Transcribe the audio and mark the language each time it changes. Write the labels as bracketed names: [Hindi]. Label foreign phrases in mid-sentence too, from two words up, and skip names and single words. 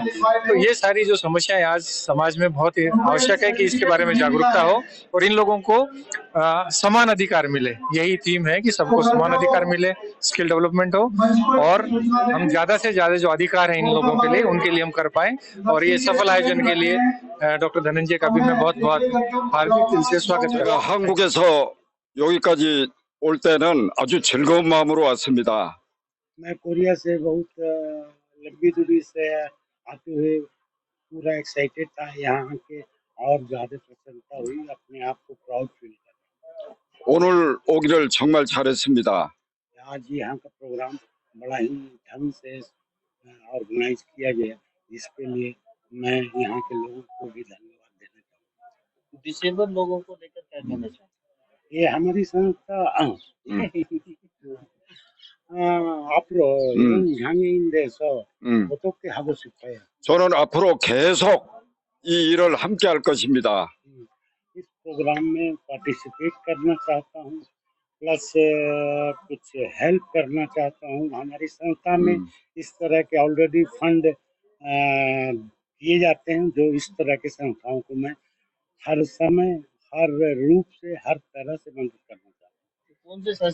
[Hindi] तो ये सारी जो समस्याएं आज समाज में बहुत ही आवश्यक है कि इसके बारे में जागरूकता हो और इन लोगों को समान अधिकार मिले। यही थीम है कि सबको समान अधिकार मिले, [English] skill development [Hindi] हो और हम ज्यादा से ज्यादा जो अधिकार है इन लोगों के लिए उनके लिए हम कर पाए। और ये सफल आयोजन के लिए डॉक्टर धनंजय का भी मैं बहुत बहुत हार्दिक दिल से स्वागत करता हूं। [Korean] 한국에서 여기까지 올 때는 아주 즐거운 마음으로 왔습니다. [Hindi] मैं कोरिया से बहुत लंबी दूरी से आते हुए पूरा एक्साइटेड था, यहाँ के और ज़्यादा प्रसन्नता हुई, अपने आप को [English] proud feel [Hindi] कर। [Korean] 오늘 오기를 정말 잘했습니다. [Hindi] आज यहाँ का प्रोग्राम बड़ा ही ढंग से ऑर्गेनाइज किया गया, जिसके लिए मैं यहाँ के लोगों को भी धन्यवाद देना चाहूँगा। डिसेबल लोगों को लेकर क्या कहना चाहिए? ये हमारी संस्था [Korean] 앞으로 이런 장애인돼서 어떻게 하고 싶어요? 저는 앞으로 계속 이 일을 함께 할 것입니다. [Hindi] इस प्रोग्राम में पार्टिसिपेट करना चाहता हूँ, प्लस कुछ हेल्प करना चाहता हूँ। हमारी संस्था में इस तरह के [English] already fund [Hindi] दिए जाते हैं, जो इस तरह की संस्थाओं को मैं हर समय, हर रूप से, हर तरह से मदद करना चाहता हूँ।